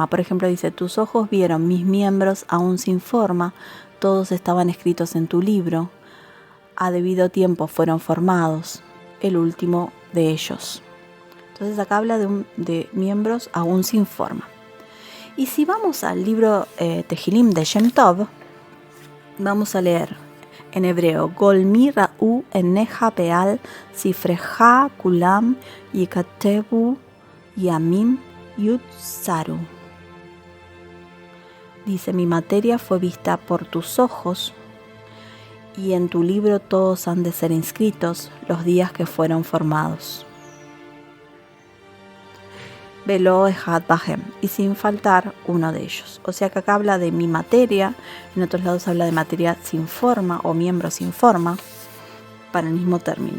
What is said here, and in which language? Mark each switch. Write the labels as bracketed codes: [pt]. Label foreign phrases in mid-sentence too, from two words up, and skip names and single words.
[es] Por ejemplo, dice: tus ojos vieron mis miembros aún sin forma, todos estaban escritos en tu libro, a debido tiempo fueron formados, el último de ellos. Entonces acá habla de miembros aún sin forma. Y si vamos al libro Tehilim de Shem Tov, vamos a leer en hebreo: [he] גלמי ראו עיניך ועל ספרך כלם יכתבו ימים יצרו. [es] dice: mi materia fue vista por tus ojos, y en tu libro todos han de ser inscritos los días que fueron formados. [he] ולא אחד בהם, [es] y sin faltar uno de ellos. O sea que acá habla de mi materia, en otros lados habla de materia sin forma o miembro sin forma, para el mismo término.